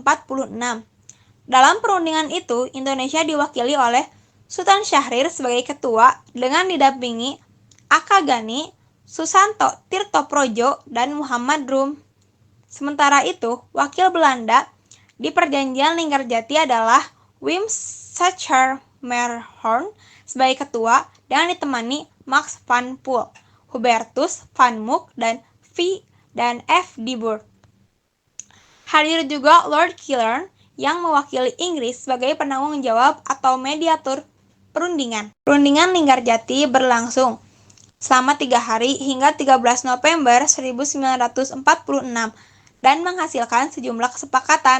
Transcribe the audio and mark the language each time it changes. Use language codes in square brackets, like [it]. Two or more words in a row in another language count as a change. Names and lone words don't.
[id] Dalam perundingan itu, Indonesia diwakili oleh Sultan Syahrir sebagai ketua dengan didampingi Aka Gani, Susanto Tirtoprojo, dan Muhammad Rum. Sementara itu, wakil Belanda di perjanjian Linggarjati adalah Wim Sacher-Merhorn sebagai ketua dengan ditemani Max van Poel, Hubertus van Mook, dan F. de Burgh. Hadir juga Lord Killern yang mewakili Inggris sebagai penanggung jawab atau mediatur perundingan. Perundingan Linggarjati berlangsung selama 3 hari hingga 13 November 1946 dan menghasilkan sejumlah kesepakatan.